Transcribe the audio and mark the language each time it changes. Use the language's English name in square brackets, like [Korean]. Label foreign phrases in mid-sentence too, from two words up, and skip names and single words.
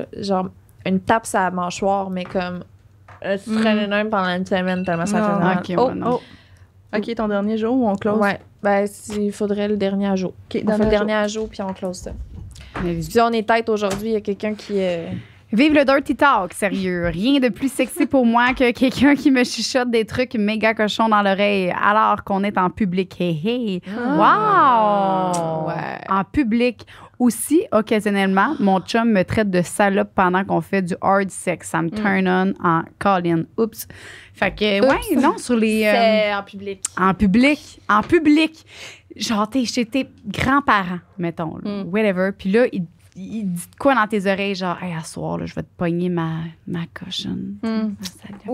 [French] Genre, une tape sur la mâchoire, mais comme. Tu traînes même pendant une semaine tellement ça Non. fait mal. OK, Oh, ouais, non. OK, ton dernier jour ou on close? ouais. Ben, il faudrait le dernier à jour. OK, On fait le dernier à jour, puis on close ça. Allez-y. Puis on est tête aujourd'hui, il y a quelqu'un qui. Vive le dirty talk, sérieux. Rien de plus sexy pour moi que quelqu'un qui me chuchote des trucs méga cochons dans l'oreille alors qu'on est en public. Hey, hey. Wow! Ouais. En public. Aussi, occasionnellement, mon chum me traite de salope pendant qu'on fait du [English] hard sex. [French] Ça me [English] turn on [French] en call-in. Oups. Fait que, ouais, non, sur les... C'est en public. En public. En public. Genre, t'es chez tes grands-parents, mettons. Là, whatever. Puis là, il dit de quoi dans tes oreilles? Genre, hey, à soir, là, je vais te pogner ma cochonne. Ça salope.